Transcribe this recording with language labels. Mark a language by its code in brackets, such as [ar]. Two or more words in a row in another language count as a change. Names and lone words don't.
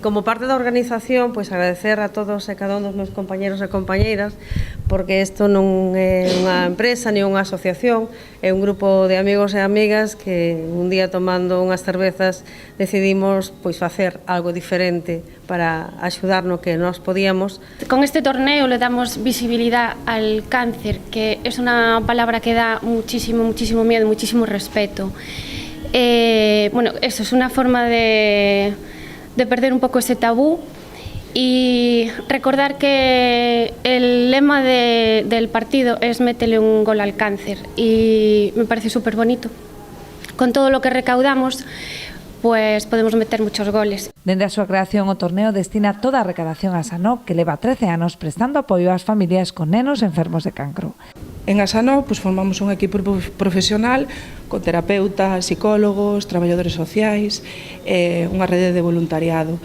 [gl] Como parte da organización, pois agradecer a todos e cada un dos meus compañeros e compañeiras, porque isto non é unha empresa ni unha asociación, é un grupo de amigos e amigas que un día tomando unhas cervezas decidimos pois facer algo diferente para axudar no que nós podíamos. [es] Con este torneo le damos visibilidad al cáncer, que es una palabra que da muchísimo miedo, muchísimo respeto. Bueno, eso es una forma de perder un poco ese tabú y recordar que el lema del partido es métele un gol al cáncer y me parece súper bonito. Con todo lo que recaudamos, pues podemos meter muchos goles. [gl] Dende a súa creación, o torneo destina toda a recadación a SANOG, que leva 13 anos prestando apoio ás familias con nenos enfermos de cancro. En ASANOG pues, formamos un equipo profesional con terapeutas, psicólogos, traballadores sociais, unha rede de voluntariado.